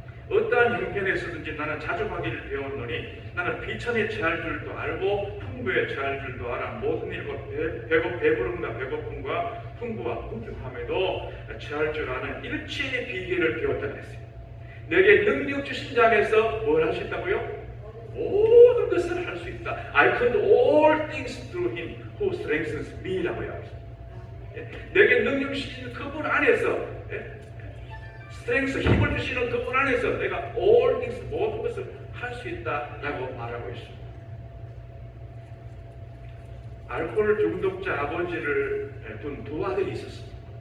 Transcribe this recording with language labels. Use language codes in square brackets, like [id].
[ko] 어떠한 형편에서든지 나는 자족하기를 배웠노니 나는 비천에 처할 줄도 알고 풍부에 처할 줄도 알아. 모든 일과 배부름과 배고픔과 풍부와 풍족함에도 처할 줄 아는 일체의 비결을 배웠다 그랬어요. 내게 능력 주신 자 안에서 뭘 할 수 있다고요? 모든 것을 할 수 있다. [en] I can do all things through him who strengthens me [ko] 라고 해요. 내게 능력 주시는 그분 안에서, 스트렝스, 힘을 주시는 그분 안에서 내가 [en] all things, [ko] 모든 것을 할 수 있다라고 말하고 있습니다. 알코올 중독자 아버지를 둔 두 아들이 있었습니다.